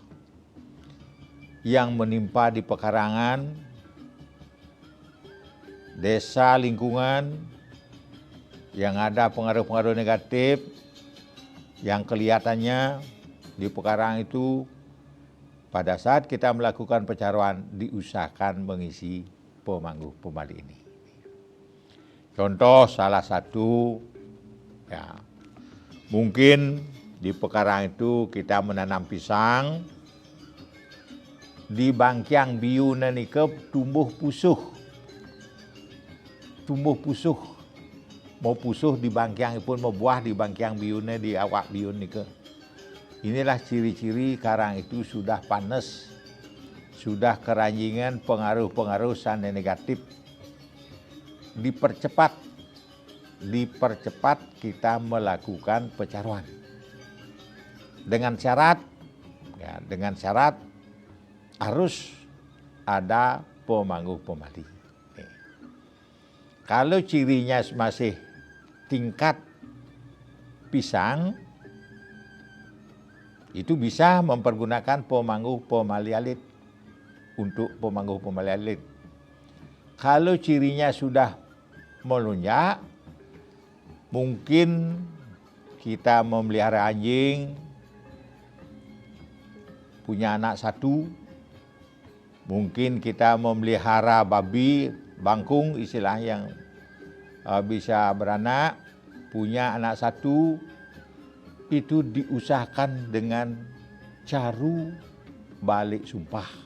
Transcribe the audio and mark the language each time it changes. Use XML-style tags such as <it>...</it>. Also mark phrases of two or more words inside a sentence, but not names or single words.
<id>yang menimpa di pekarangan, desa lingkungan yang ada pengaruh-pengaruh negatif yang kelihatannya di pekarangan itu, pada saat kita melakukan pecaruan diusahakan mengisi pemangguh pemali ini. Contoh salah satu, ya mungkin di pekarangan itu kita menanam pisang,</id> <ban>di bangkiang biyune nika tumbuh pusuh. Mau pusuh di bangkiangipun, mau buah di bangkiang biyune di awak biyun nika.</ban> <id>Inilah ciri-ciri karang itu sudah panas, sudah keranjingan pengaruh-pengaruh sane negatif. Dipercepat kita melakukan pecaruan. Dengan syarat harus ada pemangguh pemali. Kalau cirinya masih tingkat pisang, itu bisa mempergunakan pemangguh pemali alit untuk pemangguh pemali alit. Kalau cirinya sudah melonjak, mungkin kita memelihara anjing, punya anak satu, mungkin kita memelihara babi, bangkung istilah yang bisa beranak, punya anak satu, itu diusahakan dengan caru balik sumpah.</id>